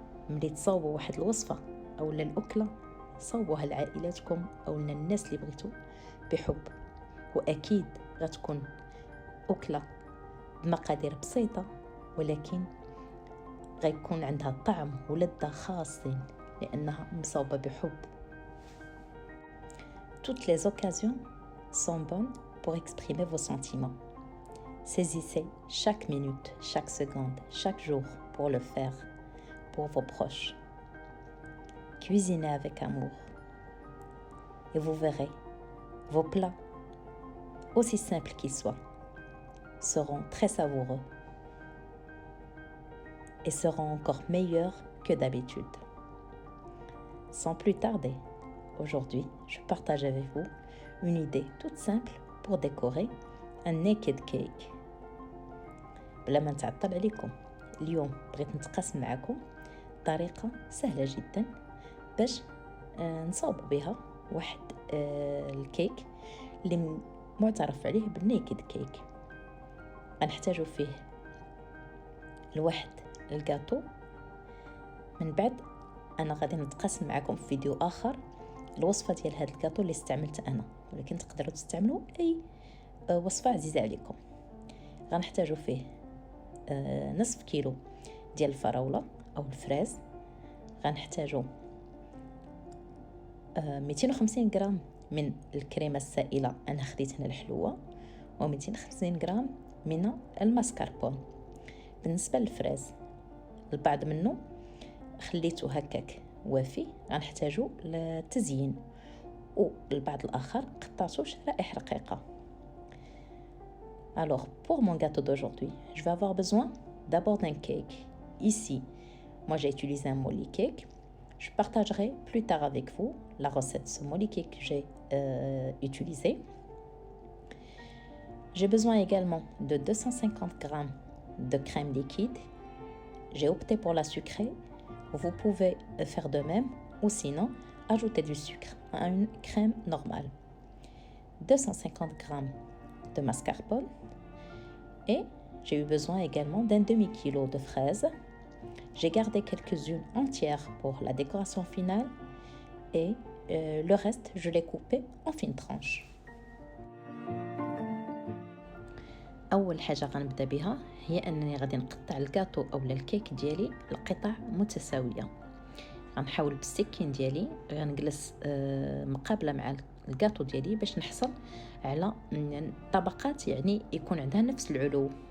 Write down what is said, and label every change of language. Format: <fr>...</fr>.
<ar>ملي تصاوبوا واحد الوصفة أو الأكلة صاوبوها لعائلاتكم أو للناس اللي بغيتوا بحب، وأكيد غتكون أكلة بمقادير بسيطة ولكن غيكون عندها طعم ولذة خاصين لأنها مصاوبة بحب.</ar> <fr>Toutes les occasions sont bonnes pour exprimer vos sentiments. Saisissez chaque minute, chaque seconde, chaque jour pour le faire pour vos proches. Cuisinez avec amour et vous verrez, vos plats, aussi simples qu'ils soient, seront très savoureux et seront encore meilleurs que d'habitude. Sans plus tarder, aujourd'hui, je partage avec vous une idée toute simple pour décorer un naked cake.</fr> <ar>بلا ما نتعطل عليكم، اليوم بغيت نتقاسم معكم طريقة سهلة جدا باش نصاوب بها واحد الكيك اللي معترف عليه بالنيكد كيك. غنحتاجو فيه الواحد الكاطو. من بعد انا غادي نتقاسم معكم في فيديو اخر الوصفه ديال هذا الكاطو اللي استعملت انا، ولكن تقدروا تستعملوا اي وصفه عزيزه عليكم. غنحتاجو فيه نصف كيلو ديال الفراوله او الفراز. غنحتاجو 250 غرام من الكريمه السائله، انا خديت هنا الحلوه، و250 غرام من الماسكربون. بالنسبه للفراز البعض منه خليته هكاك وافي، غنحتاجو للتزيين، والبعض الاخر قطعته شرائح رقيقه.</ar> <fr>Alors pour mon gâteau d'aujourd'hui, je vais avoir besoin d'abord d'un cake. Ici, moi j'ai utilisé un molly cake. Je partagerai plus tard avec vous la recette de ce molly cake que j'ai utilisé. J'ai besoin également de 250 grammes de crème liquide. J'ai opté pour la sucrée. Vous pouvez faire de même ou sinon ajouter du sucre à une crème normale. 250 grammes de mascarpone et j'ai eu besoin également d'un demi-kilo de fraises. J'ai gardé quelques-unes entières pour la décoration finale et le reste je l'ai coupé en fines tranches.</fr> <ar>اول حاجه غنبدا بها هي انني غادي نقطع الكاطو او الكيك ديالي لقطع متساويه. غنحاول بالسكين ديالي غنجلس مقابله مع الكاطو ديالي باش نحصل على طبقات يعني يكون عندها نفس العلو.</ar>